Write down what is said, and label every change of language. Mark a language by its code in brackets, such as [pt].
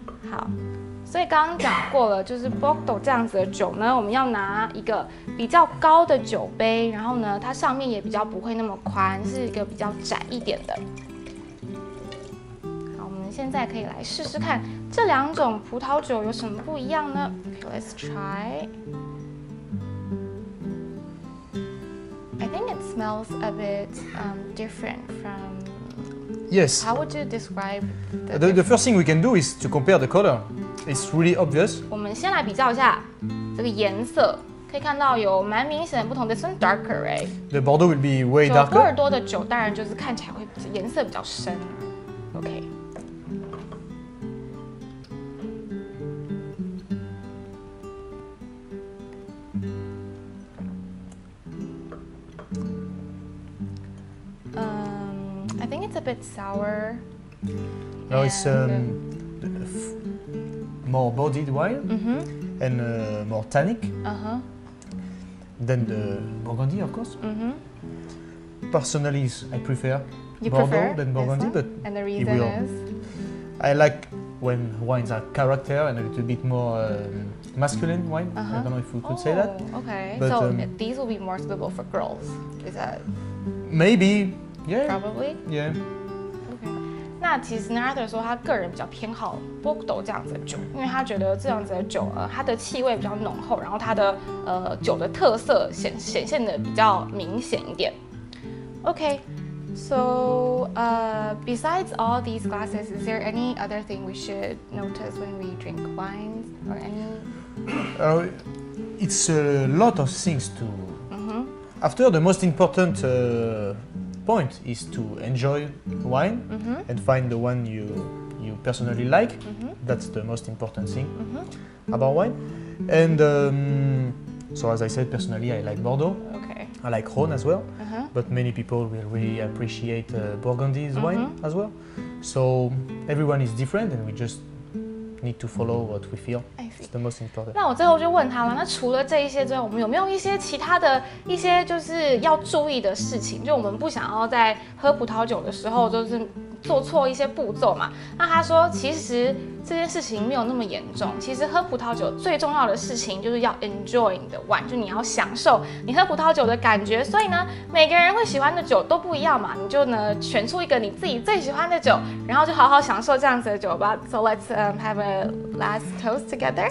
[zh] 好，所以刚刚讲过了，就是 Bordeaux 这样子的酒呢，我们要拿一个比较高的酒杯，然后呢，它上面也比较不会那么宽，是一个比较窄一点的。好，我们现在可以来试试看这两种葡萄酒有什么不一样呢 ？ [en] Okay, let's try. I think it smells a bit different from. Yes. How would you describe the first thing we can do is to compare the color. It's really obvious. [zh] 我们先来比较一下这个颜色，可以看到有蛮明显的不同。 [en] This one darker, right? The Bordeaux will be way darker. [zh] 波尔多的酒当然就是看起来会颜色比较深。 [en] OK. I think it's a bit sour. No, it's more bodied wine and more tannic than the Burgundy, of course. Personally, I prefer Bordeaux than Burgundy, but and the reason is I like when wines are character and a little bit more masculine wine. I don't know if we could say that. Okay, but, so these will be more suitable for girls. Is that maybe? Yeah. Probably. Yeah. OK. [zh] 那其实呢 ，Arthur 说他个人比较偏好 Bordeaux 这样子的酒，因为他觉得这样子的酒，它的气味比较浓厚，然后它的酒的特色显现的比较明显一点。 [en] OK. So, besides all these glasses, is there any other thing we should notice when we drink wines or any? It's a lot of things to. After the most important point is to enjoy wine and find the one you personally like. That's the most important thing about wine. And so, as I said, personally, I like Bordeaux. Okay. I like Rhône as well. But many people will really appreciate Burgundy's wine as well. So everyone is different, and we just need to follow what we feel. It's the most important. [zh] 那我最后就问他了，那除了这一些之外，我们有没有一些其他的一些就是要注意的事情？就我们不想要在喝葡萄酒的时候，就是做错一些步骤嘛。那他说，其实这件事情没有那么严重。其实喝葡萄酒最重要的事情就是要 enjoy 你的 wine， 就你要享受你喝葡萄酒的感觉。所以呢，每个人会喜欢的酒都不一样嘛，你就呢选出一个你自己最喜欢的酒，然后就好好享受这样子的酒吧。 [en] So let's have a last toast together.